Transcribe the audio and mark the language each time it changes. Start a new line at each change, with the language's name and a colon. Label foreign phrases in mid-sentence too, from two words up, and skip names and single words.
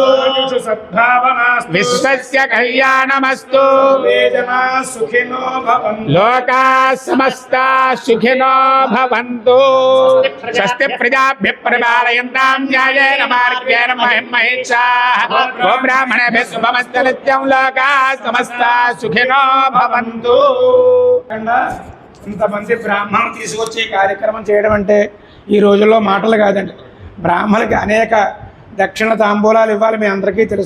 Sanskrit: సద్భావనాస్తు విశ్వస్య కళ్యాణమస్తు సుఖినో భవంతు లోకా సమస్తా సుఖినో భవంతు స్వస్తి ప్రజాభ్య పరిపాలయంతాం న్యాయేన మార్గేణ మహిం మహిషాః ఓ బ్రాహ్మణేభ్యः శుభమస్తు నిత్యం లోకా సమస్తా సుఖినో భవంతు.
Telugu: ఇంతమంది బ్రాహ్మణులు తీసుకొచ్చి ఈ కార్యక్రమం చేయడం అంటే ఈ రోజుల్లో మాటలు కాదండి. బ్రాహ్మణులకి అనేక దక్షిణ తాంబూలాలు ఇవ్వాలి, మీ అందరికీ తెలుసు.